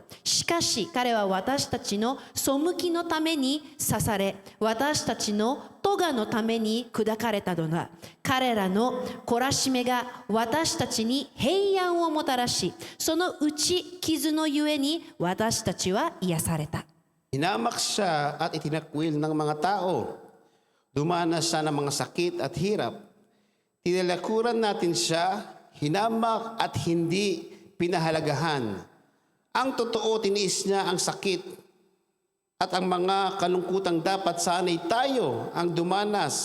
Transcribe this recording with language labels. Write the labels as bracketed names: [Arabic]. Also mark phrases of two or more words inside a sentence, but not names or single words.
[Japanese] しかし彼は私たちの背きのために刺され、私たちの咎のために砕かれたのだ。彼らの懲らしめが私たちに平安をもたらし、その打ち傷のゆえに私たちは癒された。 [Filipino] Hinamak siya at itinakwil ng mga tao. Dumanas siya ng mga sakit at hirap. Tinalakuran natin siya, hinamak at hindi pinahalagahan. Ang totoo, tiniis niya ang sakit at ang mga kalungkutang dapat sanay tayo ang dumanas.